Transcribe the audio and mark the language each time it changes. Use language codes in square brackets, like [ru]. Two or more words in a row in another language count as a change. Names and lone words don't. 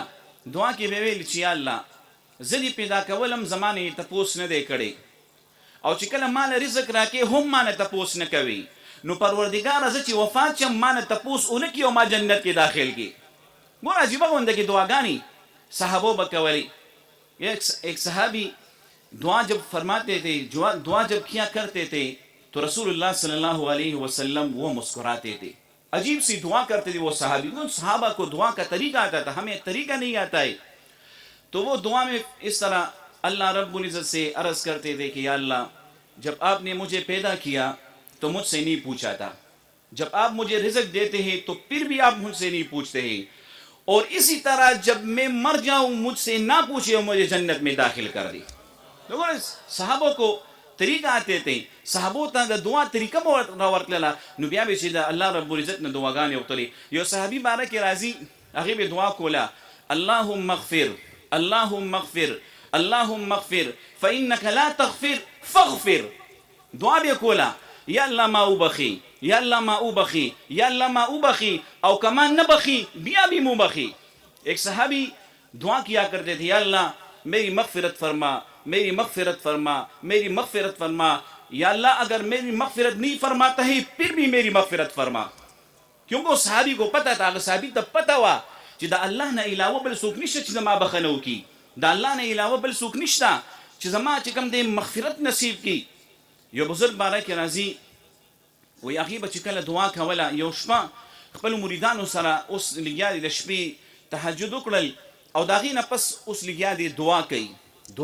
[ps] دعا کې به ویل چې یا الله زه دې پیدا کولم زما نه یې تپوس نه دی کړی، او چې کله مال رزق راکې هم ما نه تپوس نه کوي. نو پروردګاره زه چې وفات شم ما نه تپوس ونه کړي او ما جنت کې داخل کړي. ګوره عجیبه غونده کې دعاګانې صحابو به کولی. [ur] ایک صحابی دعا جب فرماتے تھے، دعا جب کیا کرتے تھے تو رسول اللہ صلی اللہ علیہ وسلم وہ مسکراتے تھے. عجیب سی دعا کرتے تھے وہ صحابی. ان صحابہ کو دعا کا طریقہ آتا تھا، ہمیں طریقہ نہیں آتا ہے. تو وہ دعا میں اس طرح اللہ رب العزت سے عرض کرتے تھے کہ یا اللہ جب آپ نے مجھے پیدا کیا تو مجھ سے نہیں پوچھا تھا، جب آپ مجھے رزق دیتے ہیں تو پھر بھی آپ مجھ سے نہیں پوچھتے ہیں، اور اسی طرح جب میں مر جاؤں مجھ سے نہ پوچھے اور مجھے جنت میں داخل کر دی. صحابوں کو طریقہ آتے تھے، [ps] صحابو ته د دعا طریقه راورتلله. نو بیا به چې د الله رب العزت نه دعاګانې وکړلې. یو صحابي باره کې راځي هغې به دعا کوله [ar] اللهم اغفر اللهم اغفر اللهم اغفر فإنك لا تغفر فاغفر. [ps] دعا به کوله یا الله ما وبخي، یا الله ما وبخي، یا الله ما وبخي، او کما نہ بخی بیا بھی مو بخی. [ur] ایک صحابی دعا کیا کرتے تھے یا اللہ میری مغفرت فرما، میری مغفرت فرما، میری مغفرت فرما. یا اللہ اگر میری مغفرت نہیں فرماتا ہے پھر بھی میری مغفرت فرما. کیونکہ اس صحابی کو پتہ تھا، اگر صحابی تب پتہ ہوا [ps] چې د الله نه علاوه بل څوک نشته چې زما بخنه وکړي، د الله نه علاوه بل څوک نشته چې زما چې کوم دی مغفرت نصیب کړي. یو بزرگ باره کې راځي وایي هغې به چې کله دعا کوله یو شپه خپلو مریدانو سره اوس لګیا دي د شپې تهجد وکړل او د هغې نه پس اوس لګیا دي دعا کوي.